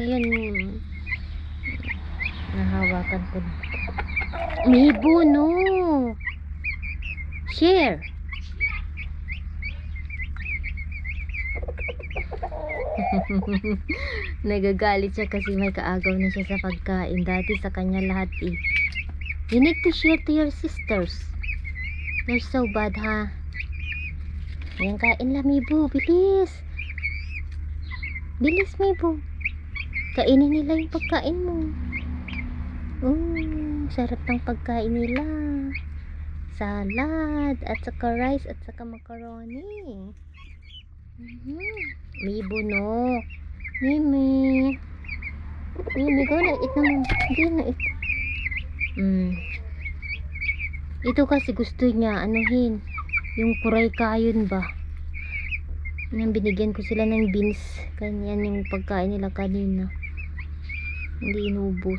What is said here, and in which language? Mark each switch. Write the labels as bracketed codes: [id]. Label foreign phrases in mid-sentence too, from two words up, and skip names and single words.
[tl] Ngayon nahawakan ko na. [en] Mibo, no. Share. [tl] Nagagalit siya kasi may kaagaw na siya sa pagkain. Dati sa kanya lahat [en] You need to share to your sisters. They're so bad, [tl] ha? Ayan, kain lang, Mibo. Bilis. Bilis, Mibo. Kainin nila yung pagkain mo. Sarap ng pagkain nila. Salad at saka rice at saka macaroni. Mibo, no. Mimi, go na. Eat naman. Hindi na eat. Ito kasi gusto niya. Yung kuray kayon ba. Nang binigyan ko sila ng beans. Kanyan yung pagkain nila kanina. Hindi inubos.